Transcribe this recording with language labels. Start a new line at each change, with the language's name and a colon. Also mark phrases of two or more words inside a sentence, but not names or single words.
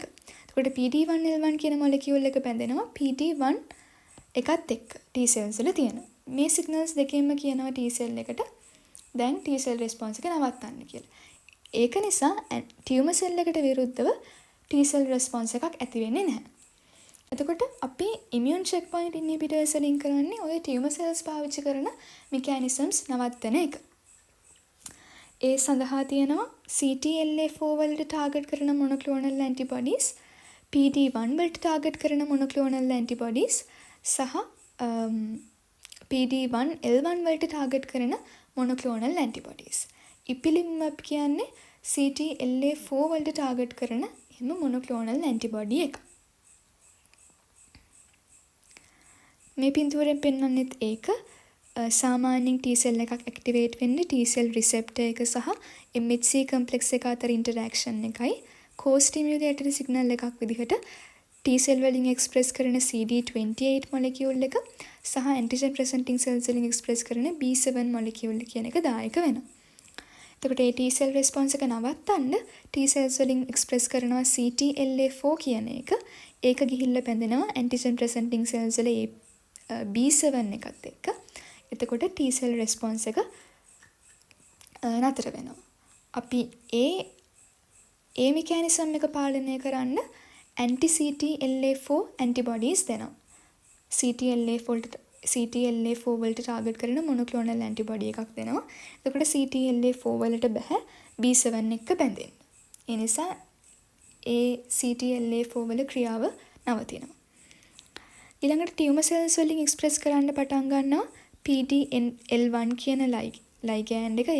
Sinhala: එතකොට PD1L1 කියන මොලිකියුල් එක බැඳෙනවා PD1 එකත් එක්ක
English: T cells
Sinhala: වල තියෙන. මේ සිග්නල්ස් දෙකෙන්ම කියනවා
English: T cell
Sinhala: එකට දැන්
English: T cell response
Sinhala: එක නවත්තන්න කියලා. ඒක නිසා
English: tumour cell
Sinhala: එකට විරුද්ධව
English: T cell response
Sinhala: එකක් ඇති වෙන්නේ නැහැ. එතකොට අපි
English: immune checkpoint inhibitors
Sinhala: වලින් කරන්නේ ඔය
English: tumour cells
Sinhala: පාවිච්චි කරන mechanisms නවත්තන එක. ඒ සඳහා තියෙනවා CTLA4 වලට ටාගට් කරන
English: monoclonal antibodies,
Sinhala: PD1 වලට ටාගට් කරන
English: monoclonal antibodies
Sinhala: සහ PD1L1 වලට ටාගට් කරන
English: monoclonal antibodies.
Sinhala: ඉපිලිමබ් කියන්නේ CTLA4 වලට ටාගට් කරන එහෙම
English: monoclonal antibody
Sinhala: එක. මේ පින්තූරයෙන් පෙන්වන්නෙත් ඒක සාමාන්‍යයෙන්
English: T cell
Sinhala: එකක් ඇක්ටිවේට් වෙන්නේ
English: T cell receptor
Sinhala: එක සහ
English: MHC complex
Sinhala: එක අතර interaction එකයි
English: co-stimulatory signal
Sinhala: එකක් විදිහට
English: T cell
Sinhala: වලින් එක්ස්ප්‍රස් කරන CD28 මොලිකියුල් එක සහ
English: antigen presenting cells
Sinhala: වලින් එක්ස්ප්‍රස් කරන B7 මොලිකියුල් කියන එක දායක වෙනවා. එතකොට ඒ
English: T cell response
Sinhala: එක නවත්තන්න
English: T cells
Sinhala: වලින් එක්ස්ප්‍රස් කරනවා CTLA4 කියන එක. ඒක ගිහිල්ලා බැඳෙනවා
English: antigen presenting cells
Sinhala: වල B7 එකත් එක්ක. එතකොට
English: T cell response
Sinhala: එක නතර වෙනවා. අපි ඒ mechanism එක පාලනය කරන්න
English: anti-CTLA4 antibodies
Sinhala: දෙනවා. CTLA4 වලට ටාගට් කරන
English: monoclonal antibody
Sinhala: එකක් දෙනවා. එතකොට CTLA4 වලට බෑ B7 එක්ක බැඳෙන්න. ඒ නිසා ඒ CTLA4 වල ක්‍රියාව නවතිනවා. ඊළඟට
English: tumour cells
Sinhala: වලින් එක්ස්ප්‍රස් කරන්න පටන් ගන්නවා PDL1 කියන ligand එක.